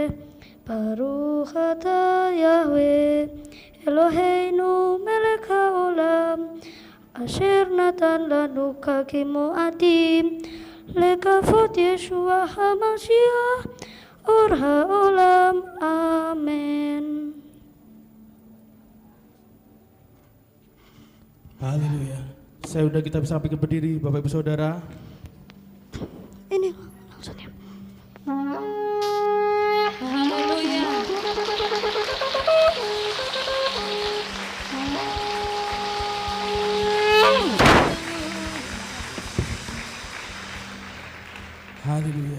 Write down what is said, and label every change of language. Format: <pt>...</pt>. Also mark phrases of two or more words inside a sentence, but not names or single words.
<he>ברוך אתה יהוה אלוהינו מלך העולם, אשר נתן לנו חגים מועדים לכבוד ישוע המשיח אור העולם. אמן.</he> <id>Haleluya. Saya undang kita bisa sampai berdiri, Bapak Ibu Saudara. Ini maksudnya. Haleluya. Haleluya.</id>